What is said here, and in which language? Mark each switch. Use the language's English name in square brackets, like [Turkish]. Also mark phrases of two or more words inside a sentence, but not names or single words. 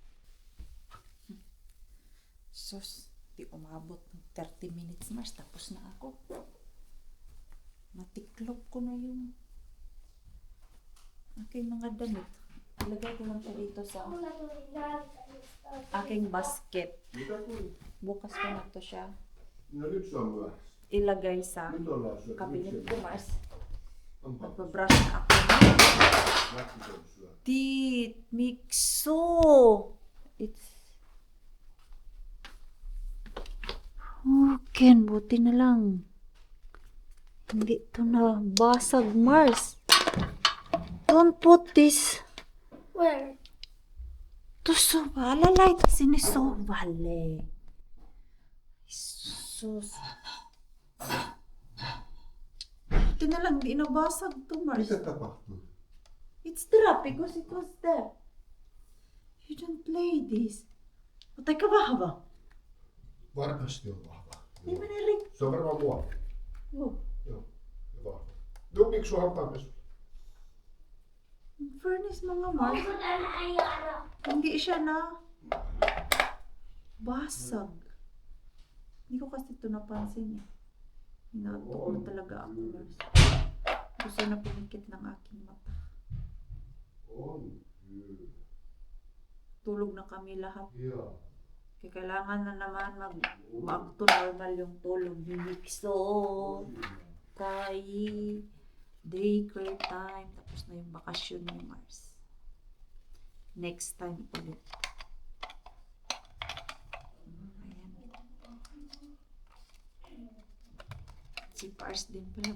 [Filipino] Sus, di umabot ng 30 minutes, Mars. Tapos na ako. Natiklop ko na yung aking mga damit. Ilagay ko lang ito dito sa aking basket. Bukas ko na to siya [Finnish] No nyt se on myöhässä. [Filipino] ilagay sa [Finnish] Nyt ollaan syöty. [Filipino] cabinet ko, Mars. [Finnish] Onpa. [Filipino] Magbabrush na ako. [Finnish] Läksyt on syöty. [English] Tit, Mixo! It's... [Filipino] Okay, buti na lang. Hindi to na basag, Mars. [English] Don't put this Where? to sobala. Light sinisobale. [Filipino] Sus. Buti na lang, di nabasag to, Mars. [Finnish] Mitä tapahtui? [English] It's drop because it was there. You don't play this. [Finnish] Mutta eikä vahva. Varmasti on vahva. Niin menee rikki. Se on varmaan muovi. Joo. Joo, ja vahva. No, miksi sun hampaanpesu? [Filipino] Furnace mga Mars. Hindi siya na basag. Hindi ko kasi ito napansin eh. Inaantok na talaga ako, Mars. Gusto na pinikit ng aking mata. [Finnish] On. Kyllä. [Filipino] Tulog na kami lahat. [Finnish] Joo. [Filipino] Kaya kailangan na naman [English] back to normal [Filipino] yung tulog. Mixo. Kay daycare time. Tapos na yung bakasyon ni Mars. Next time ulit. Ayan. Si Pars din pala.